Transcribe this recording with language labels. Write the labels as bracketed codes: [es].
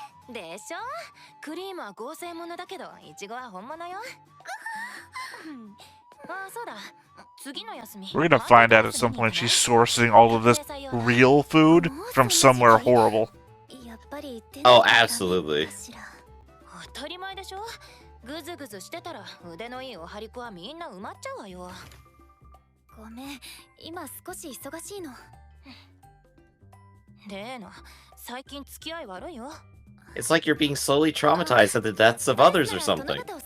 [ja] でしょクリームは合成物だけどイチゴは本物よあ、そうだ次の休み [en] We're gonna find out at some point she's sourcing all of this real food from somewhere horrible. [ja] やっぱり [en] Oh, absolutely. [ja] 当たり前でしょグズグズしてたら腕のいいおはりこはみんな埋まっちゃうわよごめん今少し忙しいのレイナ最近付き合い悪いよ [en] It's like you're being slowly traumatized at the deaths of others or something.